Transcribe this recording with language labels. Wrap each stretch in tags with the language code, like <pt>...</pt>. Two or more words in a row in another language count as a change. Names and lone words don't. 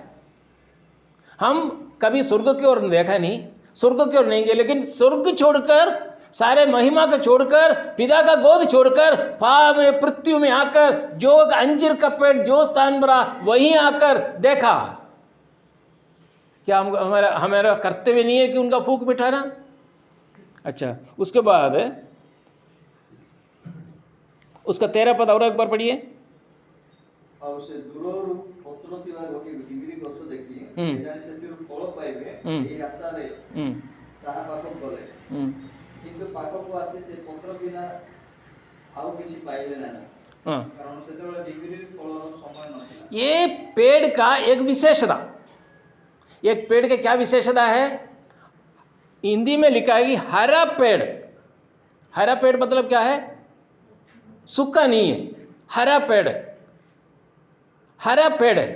<hi>हम कभी स्वर्ग की ओर देखा नहीं, स्वर्ग की ओर नहीं गए, लेकिन स्वर्ग छोड़कर, सारे महिमा को छोड़कर, पिता का गोद छोड़कर, पाप में पृथ्वी में आकर, जो अंजीर का पेड़ जो स्थान पर वहीं आकर देखा। क्या हमारा कर्तव्य नहीं है कि उनका फूक बिठाना? अच्छा, उसके बाद उसका 13 पद और एक बार पढ़िए। और से</hi> <or>दूरରୁ ପତ୍ର ଥିବା ଗୋଟିଏ ଡିଙ୍ଗିରି ଗଛ ଦେଖି ଜାଣି ସେଥିରୁ ଫଳ ପାଇବେ ଏହି ଆଶାରେ ତାହା ପାଖକୁ ଗଲେ, କିନ୍ତୁ ପାଖକୁ ଆସି ସେ ପତ୍ର ବିନା ଆଉ କିଛି ପାଇଲେ ନାହିଁ, କାରଣ ସେତେବେଳେ ଡିଙ୍ଗିରି ଫଳର ସମୟ ନଥିଲା।</or> <hi>ये पेड़ का एक विशेषता, एक पेड़ का क्या विशेषता है? हिंदी में लिखा है कि हरा पेड़। हरा पेड़ मतलब क्या है? सूखा नहीं है, हरा पेड़ है, हरा पेड़ है।</hi>